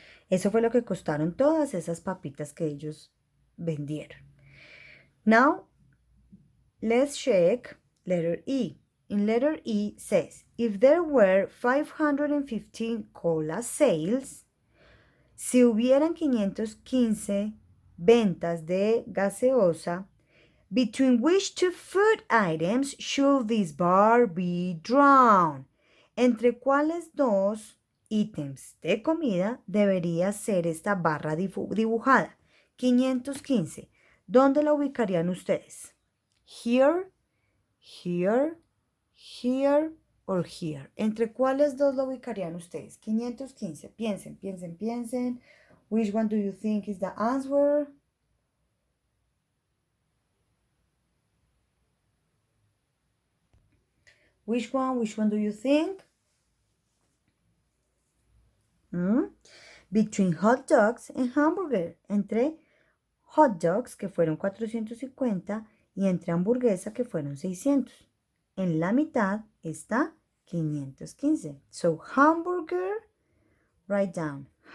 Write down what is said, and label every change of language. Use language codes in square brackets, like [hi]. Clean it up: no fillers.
[es] Eso fue lo que costaron todas esas papitas que ellos vendieron. [en] Now, let's check letter E. In letter E says, if there were 515 cola sales, [es] si hubieran 515 ventas de gaseosa, [en] between which two food items should this bar be drawn? [es] ¿Entre cuáles dos ítems de comida debería ser esta barra dibujada? 515. ¿Dónde la ubicarían ustedes? [en] Here, here, here, or here. [es] ¿Entre cuáles dos la ubicarían ustedes? 515. Piensen, piensen, piensen. [en] Which one do you think is the answer? Which one do you think? Between hot dogs and hamburger. [es] Entre hot dogs, que fueron 450, y entre hamburguesa, que fueron 600. En la mitad está 515. [en] So, hamburger, write down.